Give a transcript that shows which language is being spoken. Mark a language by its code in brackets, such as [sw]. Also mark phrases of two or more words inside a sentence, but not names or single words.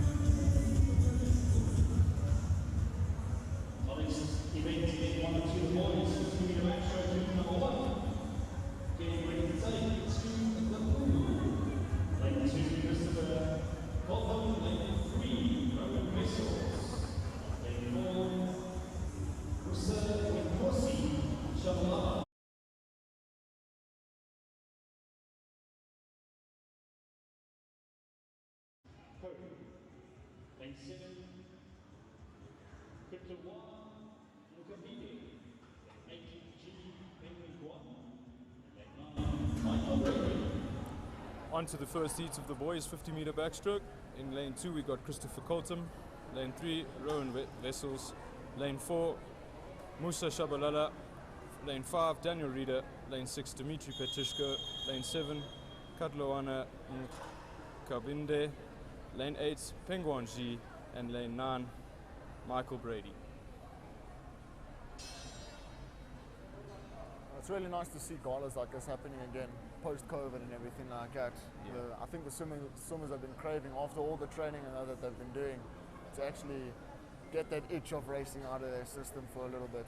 [en] Event 1 and 2 boys, 50 meter back stroke to number 1. Getting ready to take to the pool. Lane 2, Christopher Colvin. Lane 3, Rowan Vessels. Lane 4, Rusa Corsi Shabalala. Lane 7, Crypto 1, Luca Bide. 8, G, Henry Guan. Lane 9, Michael Brady. On to the first heat of the boys, 50 meter backstroke. In lane 2 we got Christopher Colton. Lane 3, Rowan Vessels. Lane 4, Musa Shabalala. Lane 5, Daniel Reeder. Lane 6, Dimitri Petishko. Lane 7, Katloana Kabinde. Lane 8, Penguan G. And lane 9, Michael Brady. It's really nice to see galas like this happening again, post-COVID and everything like that. Yeah. I think the swimmers have been craving, after all the training and that they've been doing, to actually get that itch of racing out of their system for a little bit.